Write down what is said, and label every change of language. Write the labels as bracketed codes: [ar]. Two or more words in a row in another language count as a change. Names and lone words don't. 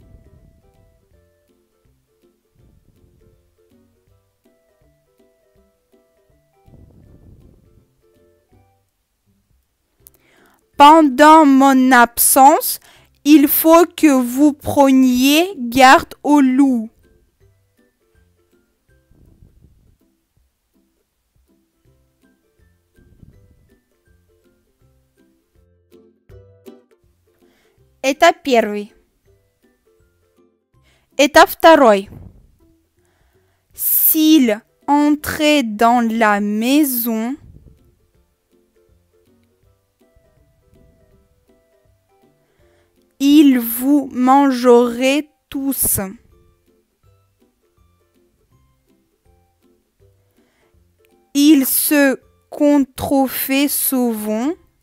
[fr] pendant mon absence, il faut que vous preniez garde au loup. [ru] Этап первый. Этап второй. [fr] S'il entrait dans la maison, il vous mangerait tous. Il se contrefait souvent,